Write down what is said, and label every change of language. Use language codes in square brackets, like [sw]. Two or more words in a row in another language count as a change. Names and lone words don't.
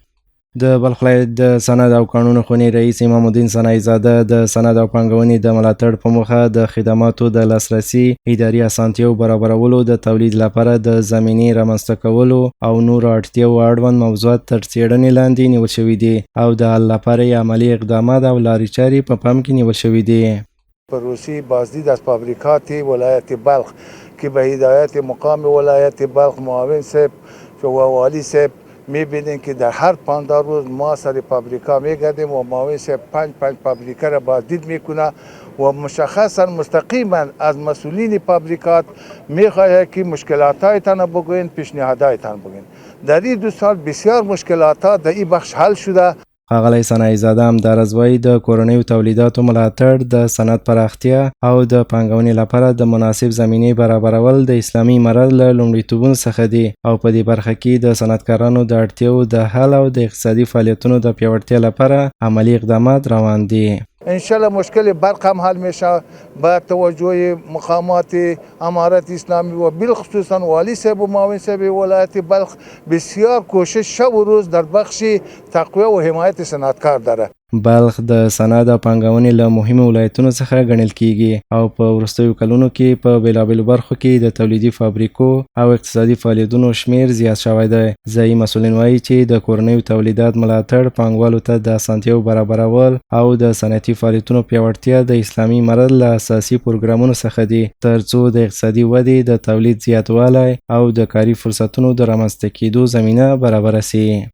[ps] د بلخ ولایت د سند او قانون خونې رئیس امام الدین ثنایی زاده د سند او پانګونې د ملاتړ په موخه د خدماتو د لاسرسي، اداري اسانتیاو برابرولو، د تولید لپاره د زمینې رامنځته کولو او نورو اړتیاو اړوند موضوعات تر څېړنې لاندې نیول شوي دي او د حل لپاره عملي اقدامات او لارې چارې په پام کې نیول شوي دي. [fa] پروسی بازدید از فابریکات ولایت بلخ که به هدایت مقام ولایت بلخ معاون صاحب و والی صاحب میبینیم که در هر 15 روز ما سر فابریکا میگردیم و معاون صاحب 5 فابریکا را بازدید میکنه و مشخصا مستقیما از مسئولین فابریکات میخواهد که مشکلاتایتان بگوین، پیشنهادایتان بگوین. در این 2 سال بسیار مشکلات در این بخش حل شده. [ps] ښاغلی ثنایی زاده همداراز وایي د کورنیو تولیداتو ملاتړ، د صنعت پراختیا او د پانګونې لپاره د مناسب زمینې برابرول د اسلامي امارت له لومړیتوبونو څخه دي او په دې برخه کې د صنعتکارانو د اړتیاو د حل او د اقتصادي فعالیتونو د پیاوړتیا لپاره عملي اقدامات روان دي. [fa] انشالله مشکل برق هم حل میشه با توجه مقامات امارت اسلامی و بالخصوصا والی صاحب و معاون صاحب ولایت بلخ بسیار کوشش شب و روز در بخش تقویه و حمایت صنعتکار داره. [ps] بلخ د صنعت او پانګونې له مهمو ولایتونو څخه ګڼل کیږي او په وروستیو کلونو کې په بیلابیلو برخو کې د تولیدي فابریکو او اقتصادي فعالیتونو شمیر زیات شوی دی. ځایي مسؤلین وایي چې د کورنیو تولیدات ملاتړ، پانګوالو ته د اسانتیاو برابرول او د صنعتي فعالیتونو پیاوړتیا د اسلامي امارت له اساسي پروګرامونو څخه دي ترڅو د اقتصادي ودې، د تولید زیاتوالی او د کاري فرصتونو د رامنځته کېدو زمینه برابره سي.